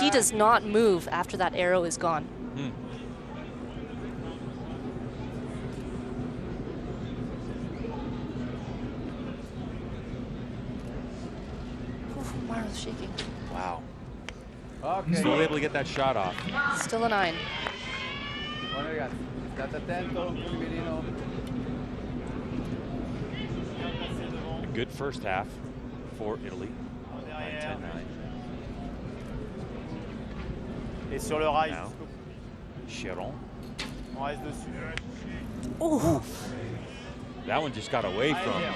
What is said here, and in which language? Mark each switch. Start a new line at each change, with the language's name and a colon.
English: He does not move after that arrow is gone. Oof, Mario's shaking. Wow. Ok. Still able to get that shot off. Still a 9.
Italian: Buono ragazzi, state attento, un pochino.
English: A good first half for Italy. 10-9.
French: Et sur le rail,
English: Now, Chéron.
French: on reste dessus. Oh,
English: That one just got away from